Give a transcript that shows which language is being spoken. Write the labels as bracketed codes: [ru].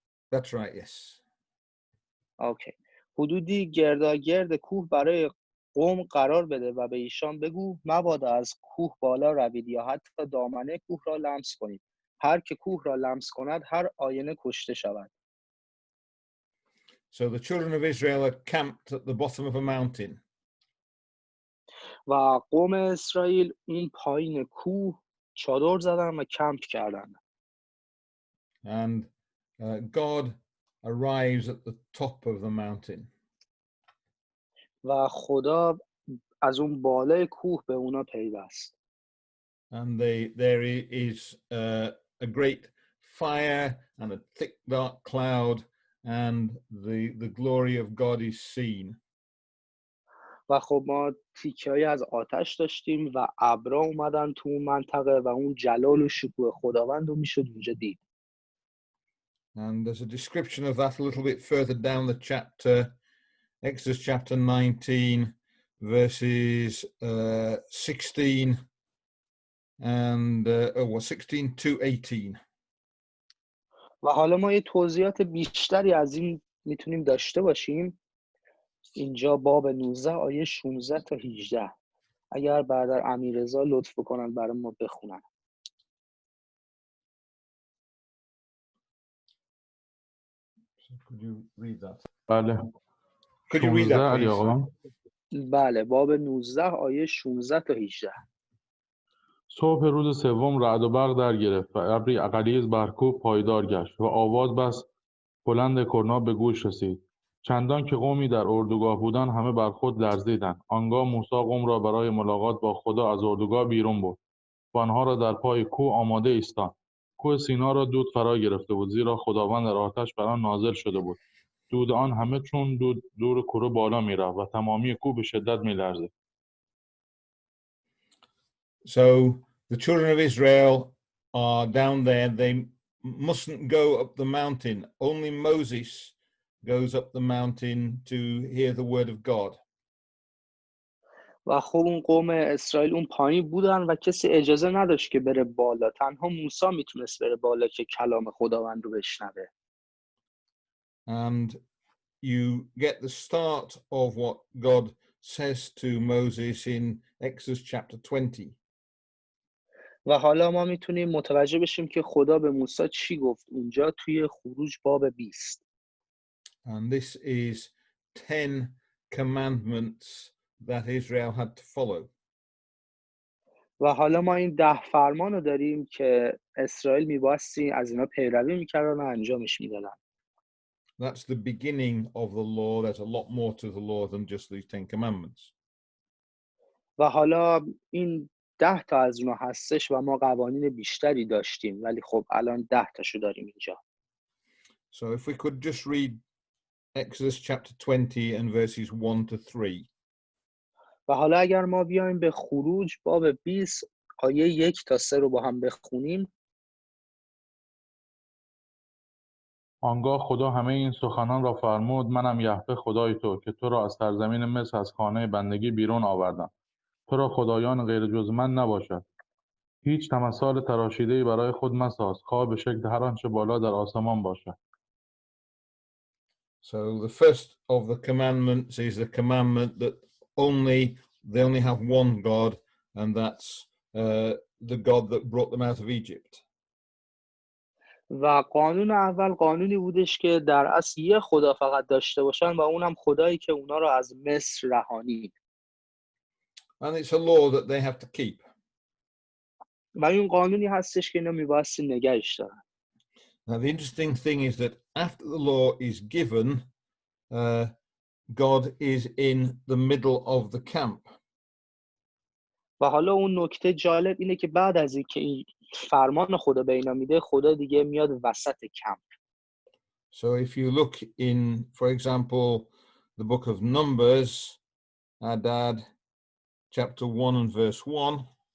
[en] That's right, yes. Okay. [fa] حدودی گرداگرد کوه برای قوم قرار بده و به ایشان بگو مبادا از کوه بالا روید یا حتی دامنه کوه را لمس کنید. هر که کوه را لمس کند هر آینه کشته شود. [en] So the children of Israel are camped at the bottom of a mountain. [fa] و قوم اسرائیل اون پایین کوه چادر زدن و کمپ کردن. [en] And God arrives at the top of the mountain. [fa] و خدا از اون بالای کوه به اونا پیوست. [en] And there is a great fire and a thick dark cloud, and the glory of God is seen. [fa] و خب ما تیکه‌ای از آتش داشتیم و ابرا اومدن تو اون منطقه و اون جلال و شکوه خداوند رو میشد اونجا دید. [en] And there's a description of that a little bit further down the chapter, Exodus chapter 19, verses 16 and 16 to 18. [fa] و حالا ما یه توضیحات بیشتری از این میتونیم داشته باشیم. اینجا باب 19 آیه 16 تا 18. اگر برادر امیررضا لطف بکنن برای ما بخونن. [en] Could you read that? [fa] بله. [en] Could you read that, please? [fa] بله، باب 19 آیه 16 تا 18. صبح روز سوم رعد و برق در گرفت و ابری غلیظ بر کوه پایدار گشت و آواز بس بلند کرنا به گوش رسید. چندان که قومی در اردوگاه بودند همه بر خود لرزیدند. آنگاه موسی قوم را برای ملاقات با خدا از اردوگاه بیرون برد و آنها را در پای کوه آماده ایستاند. کوه سینا را دود فرا گرفته بود، زیرا خداوند در آتش بر آن نازل شده بود. دود آن همه چون دور کوره بالا می‌رفت و تمامی کوه به شدت می‌لرزید. [en] So the children of Israel are down there. They mustn't go up the mountain. Only Moses goes up the mountain to hear the word of God. [fa] و خب اون قوم اسرائیل اون پایین بودن و کسی اجازه نداشت که بره بالا. تنها موسی میتونست بره بالا که کلام خداوند رو بشنوه. [en] And you get the start of what God says to Moses in Exodus chapter 20. [fa] و حالا ما میتونیم متوجه بشیم که خدا به موسی چی گفت اونجا توی خروج باب 20. [en] And this is 10 commandments that Israel had to follow. [fa] و حالا ما این 10 فرمان رو داریم که اسرائیل میباستی از اینا پیروی میکردن و انجامش میدادن. [en] That's the beginning of the law. There's a lot more to the law than just these 10 commandments. [fa] و حالا این 10 تا از اونها هستش و ما قوانین بیشتری داشتیم، ولی خب الان 10 تاشو داریم اینجا. [en] So if we could just read Exodus chapter 20 and verses 1 to 3. [fa] و حالا اگر ما بیایم به خروج باب 20 آیه 1 تا 3 رو با هم بخونیم. آنگاه خدا همه این سخنان را فرمود: منم یهوه خدای تو که تو را از سرزمین مصر از خانه بندگی بیرون آوردم. تو را خدایان غیر جز من نباشد. هیچ تمثال تراشیده‌ای برای خود مساز، خواه به شکل هر آنچه بالا در آسمان باشد. [en] So the first of the commandments is the commandment that they only have one God, and that's the God that brought them out of Egypt. [fa] و قانون اول قانونی بودش که در اصل یه خدا فقط داشته باشن و اونم خدایی که اونا رو از مصر رهانید. [en] And it's a law that they have to keep. [fa] و این قانونی هستش که اینا میبایستی نگهش دارن. [en] Now the interesting thing is that after the law is given, God is in the middle of the camp. [fa] و حالا اون نکته جالب اینه که بعد از اینکه این فرمان خدا به اینا میده، خدا دیگه میاد وسط کمپ. [en] So if you look in, for example, the book of Numbers, Adad, chapter 1 and verse 1.